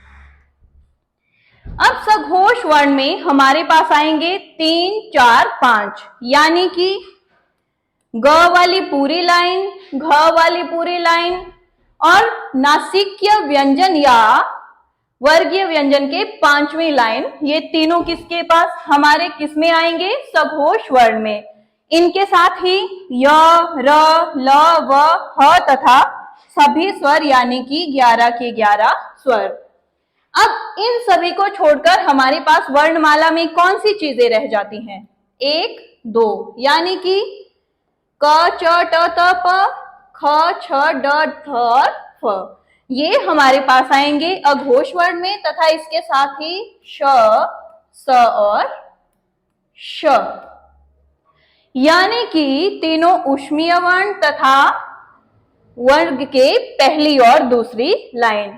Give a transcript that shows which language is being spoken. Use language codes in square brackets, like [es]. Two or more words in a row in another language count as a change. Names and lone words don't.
[hi] अब सघोष वर्ण में हमारे पास आएंगे 3, 4, 5 यानी कि ग वाली पूरी लाइन, घ वाली पूरी लाइन और नासिक्य व्यंजन या वर्गीय व्यंजन के 5वीं लाइन। ये तीनों किसके पास हमारे किसमें आएंगे? सघोष वर्ण में। इनके साथ ही य, र, ल, व, ह तथा सभी स्वर यानी कि 11 के 11 स्वर। अब इन सभी को छोड़कर हमारे पास वर्णमाला में कौन सी चीजें रह जाती हैं? 1, 2 यानी कि क, च, ट, त, प, ख, छ, ड, ढ और फ। ये हमारे पास आएंगे अघोष वर्ण में तथा इसके साथ ही श, स और श यानी कि तीनों ऊष्मीय वर्ण तथा वर्ग के पहली और दूसरी लाइन।